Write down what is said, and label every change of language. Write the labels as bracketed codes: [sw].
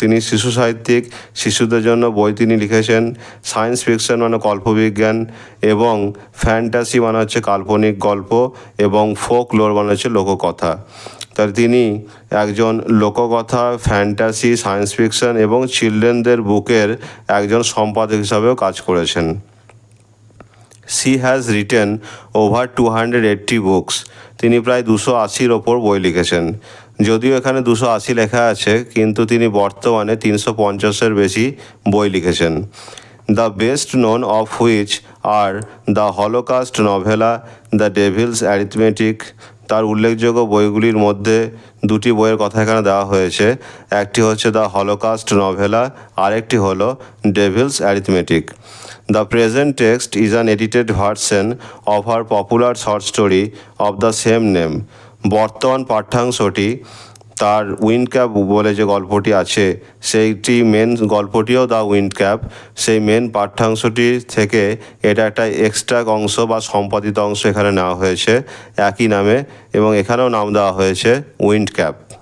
[bn] তিনি শিশু সাহিত্যিক, শিশুদের জন্য বই তিনি লিখেছেন। সায়েন্স ফিকশন মানে কল্পবিজ্ঞান, এবং ফ্যান্টাসি মানে হচ্ছে কাল্পনিক গল্প, এবং ফোকলোর মানে হচ্ছে লোককথা। তার তিনি একজন লোককথা, ফ্যান্টাসি, সায়েন্স ফিকশন এবং চিলড্রেনদের বুকের একজন সম্পাদক হিসাবেও কাজ করেছেন। [en] She has written over 280 books. [bn] তিনি প্রায় 280-র ওপর বই লিখেছেন। যদিও এখানে 280 লেখা আছে, কিন্তু তিনি বর্তমানে 350-এর বেশি বই লিখেছেন। [en] The best known of which are the holocaust novella, the devil's arithmetic. [bn] তার উল্লেখযোগ্য বইগুলির মধ্যে দুটি বইয়ের কথা এখানে দেওয়া হয়েছে। একটি হচ্ছে দ্য হলোকাস্ট নভেলা, আরেকটি হলো Devil's arithmetic. [en] The present text is an edited version of her popular short story of the same name. [bn] বর্তমান পাঠ্যাংশটি তার উইন্ড ক্যাপ বলে যে গল্পটি আছে, সেইটি মেন গল্পটিও দ্য উইন্ড ক্যাপ। সেই মেন পাঠ্যাংশটি থেকে এটা একটা এক্সট্রা অংশ বা সম্পাদিত অংশ এখানে নেওয়া হয়েছে একই নামে, এবং এখানেও নাম দেওয়া হয়েছে উইন্ড ক্যাপ।